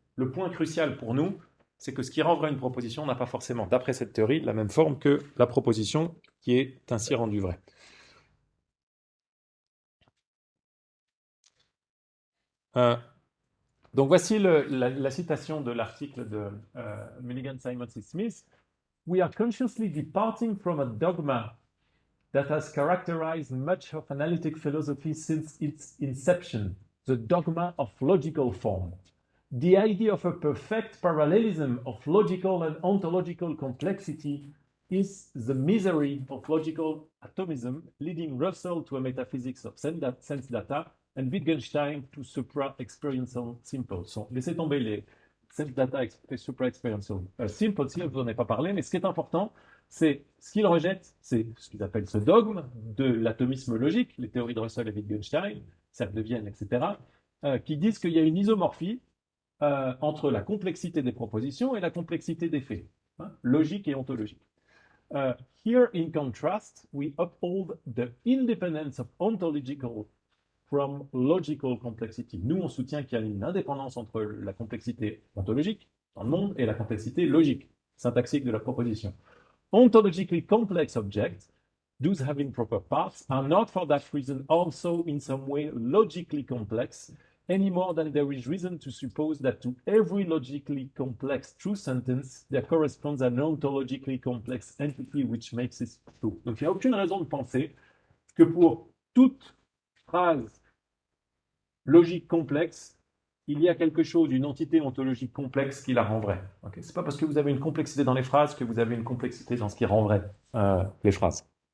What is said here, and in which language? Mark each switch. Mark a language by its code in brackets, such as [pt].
[fr] Le point crucial pour nous, c'est que ce qui rend vrai une proposition n'a pas forcément, d'après cette théorie, la même forme que la proposition qui est ainsi rendue vraie. Donc voici la citation de l'article de Milligan, Simons et Smith. [en] We are consciously departing from a dogma that has characterized much of analytic philosophy since its inception, the dogma of logical form. The idea of a perfect parallelism of logical and ontological complexity is the misery of logical atomism, leading Russell to a metaphysics of sense data and Wittgenstein to supra-experiential simple. [fr] So, laissez tomber les sense data et supra-experiential simple, si je vous en ai pas parlé, mais ce qui est important, c'est ce qu'ils rejettent, c'est ce qu'ils appellent ce dogme de l'atomisme logique, les théories de Russell et Wittgenstein, cercle de Vienne, etc., qui disent qu'il y a une isomorphie entre la complexité des propositions et la complexité des faits, hein, logique et ontologique. [en] Here, in contrast, we uphold the independence of ontological from logical complexity. [fr] Nous, on soutient qu'il y a une indépendance entre la complexité ontologique dans le monde et la complexité logique, syntaxique de la proposition. [en] Ontologically complex objects, those having proper parts, are not for that reason also in some way logically complex, any more than there is reason to suppose that to every logically complex true sentence, there corresponds an ontologically complex entity which makes it true. [fr] Donc il n'y a aucune raison de penser que pour toute phrase logique complexe, il y a quelque chose, une entité ontologique complexe qui la rend vraie. Okay, c'est pas parce que vous avez une complexité dans les phrases que vous avez une complexité dans ce qui rend vrai les phrases.